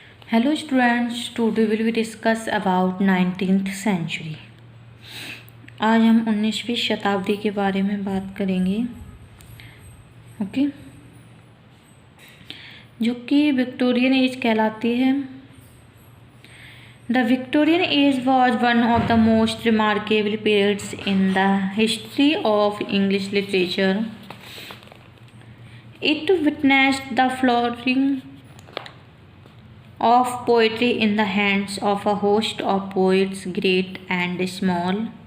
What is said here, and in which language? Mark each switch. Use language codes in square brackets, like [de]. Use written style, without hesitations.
[en] Hello students, today will we discuss about 19th century. [hi] आज हम 19वीं शताब्दी के बारे में बात करेंगे। ओके, जो कि विक्टोरियन एज कहलाती है। [en] The Victorian age was one of the most remarkable periods in the history of English literature. It witnessed the flourishing of poetry in the hands of a host of poets, great and small.